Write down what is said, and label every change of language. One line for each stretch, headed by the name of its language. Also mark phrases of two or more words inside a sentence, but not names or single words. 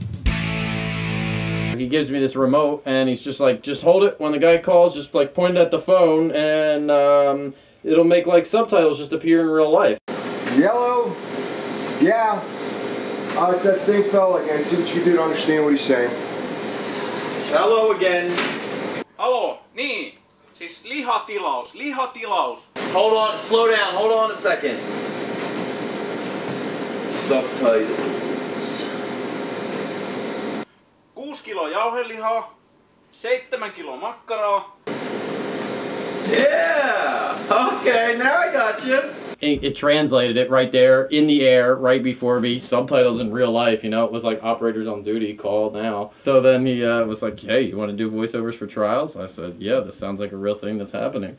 English: He gives me this remote, and he's just just hold it. When the guy calls, just point it at the phone, and it'll make subtitles just appear in real life. Yellow? Yeah. It's that same fella again. See what you can do to understand what he's saying. Hello again.
Finnish: Halo? Niin. Siis lihatilaus. Lihatilaus.
English: Hold on, slow down, hold on a second. Subtitles.
Finnish: 6 kiloa jauhelihaa, 7 kiloa makkaraa.
English: Yeah! Okay, now I got you. It translated it right there, in the air, right before me. Subtitles in real life, you know. It was operators on duty, call now. So then he was like, hey, you want to do voiceovers for Trials? I said, yeah, this sounds like a real thing that's happening.